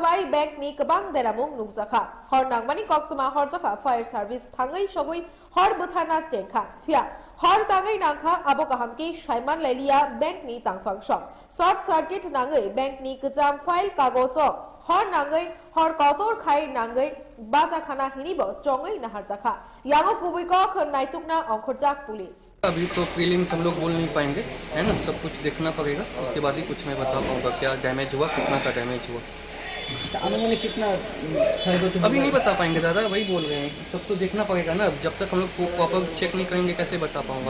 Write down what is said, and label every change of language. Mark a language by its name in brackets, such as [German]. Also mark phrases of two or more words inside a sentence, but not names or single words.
[Kok Borok] বাই ব্যাংকনি কবাং দেরামুং নুকজাখা হর নাংমানি কক্তমা হর জাখা [English] fire service [Kok Borok] থাঙ্গাই সগৈ হর বুথানা চেংখা ফিয়া হর তাঙ্গাই নাংখা আবো কাহামকি সাইমান লাইলিয়া ব্যাংক নি তাংফাং সং [English] short circuit [Kok Borok] নাঙ্গাই ব্যাংক নি গজাম ফাইল কাগজ হর নাঙ্গাই হর কতর খাই নাঙ্গাই বাজা খানা হিনিব চঙ্गाई नाहर जाखा यांगो कुबुइको नाइतुकना अंखरजाक पुलिस। [Hindi] अभी तो प्रीलिम्स हम लोग बोल नहीं पाएंगे, है ना, सब कुछ देखना पड़ेगा, उसके बाद ही कुछ मैं बता पाऊंगा क्या डैमेज हुआ, कितना का डैमेज हुआ। कितना अभी नहीं बता पाएंगे दादा, वही बोल रहे हैं, सब तो देखना पड़ेगा ना। जब तक हम लोग [English] proper check [Hindi] नहीं करेंगे कैसे बता पाऊंगा।